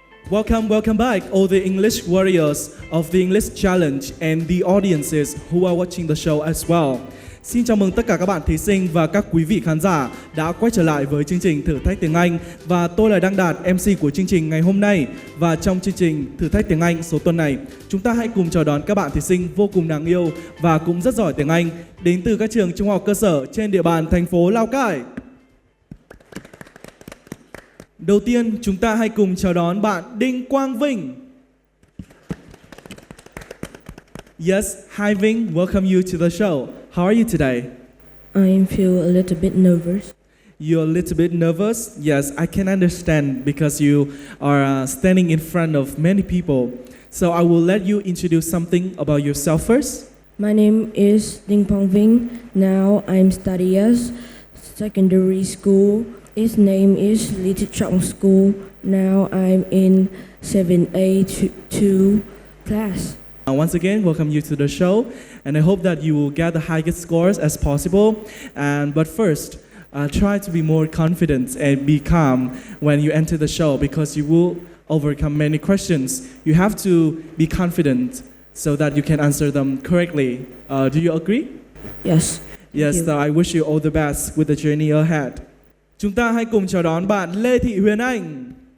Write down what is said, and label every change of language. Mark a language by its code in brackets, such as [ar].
[en] Welcome back, all the English warriors of the English Challenge and the audiences who are watching the show as well. [vi] Xin chào mừng tất cả các bạn thí sinh và các quý vị khán giả đã quay trở lại với chương trình Thử thách tiếng Anh. Và tôi là Đăng Đạt, MC của chương trình ngày hôm nay. Và trong chương trình Thử thách tiếng Anh số tuần này, chúng ta hãy cùng chào đón các bạn thí sinh vô cùng đáng yêu và cũng rất giỏi tiếng Anh đến từ các trường trung học cơ sở trên địa bàn thành phố Lào Cai. Đầu tiên, chúng ta hãy cùng chào đón bạn Đinh Quang Vinh. [en] Yes, hi Vinh, welcome you to the show. How are you today? I feel a little bit nervous. You're a little bit nervous? Yes, I can understand because you are standing in front of many people. So I will let you introduce something about yourself first. My name is Đinh Quang Vinh. Now I'm studying at secondary school. Its name is Little Trọng School. Now I'm in 7A2 class. Once again, welcome you to the show, and I hope that you will get the highest scores as possible. But first, try to be more confident and be calm when you enter the show because you will overcome many questions. You have to be confident so that you can answer them correctly. Do you agree? Yes. Yes, so I wish you all the best with the journey ahead. [vi] Chúng ta hãy cùng chào đón bạn Lê Thị Huyền Anh.